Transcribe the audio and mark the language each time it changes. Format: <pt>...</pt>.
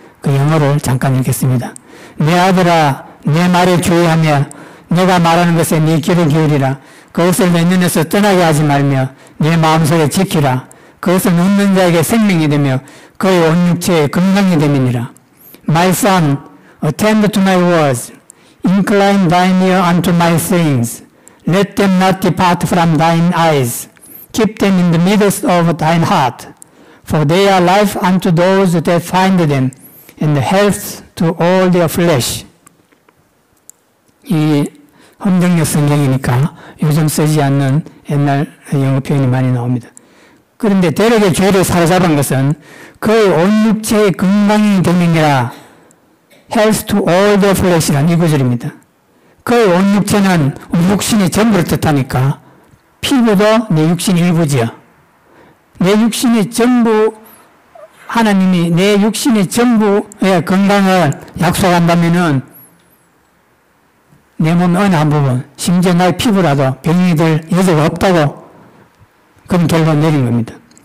<ko>그 영어를 잠깐 읽겠습니다. 내 아들아, 내 말에 주의하며 내가 말하는 것에 네 귀를 기울이라. 그것을 내 눈에서 떠나게 하지 말며 내 마음속에 지키라. 그것을 묻는 자에게 생명이 되며 그의 온 육체에 건강이 됨이니라.</ko> <en>My son, attend to my words. Incline thine ear unto my sayings. Let them not depart from thine eyes. Keep them in the midst of thine heart. For they are life unto those that find them, and health to all their flesh.</en> <ko>이 헌정역 성경이니까 요즘 쓰지 않는 옛날 영어 표현이 많이 나옵니다. 그런데 대력의 죄를 사로잡은 것은 그의 온 육체의 건강이 되느니라.</ko> <en>health to all their flesh라는</en> <ko>이 구절입니다. 그의 온 육체는 우리 육신의 전부를 뜻하니까 피부도 내 육신의 일부지요. 내 육신의 전부, 하나님이 내 육신의 전부의 건강을 약속한다면은 내 몸의 어느 한 부분, 심지어 나의 피부라도 병이 될 여지가 없다고 그런 결론을 내린 겁니다.</ko>